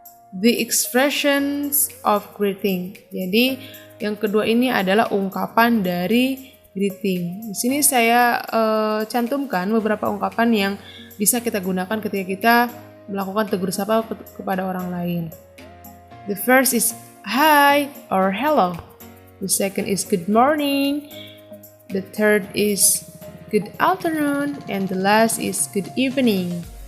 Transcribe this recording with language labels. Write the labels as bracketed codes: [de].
[en] The expressions of greeting. [id] Jadi yang kedua ini adalah ungkapan dari greeting. Di sini saya cantumkan beberapa ungkapan yang bisa kita gunakan ketika kita melakukan tegur sapa kepada orang lain. [en] The first is hi or hello. The second is good morning. The third is good afternoon, and the last is good evening.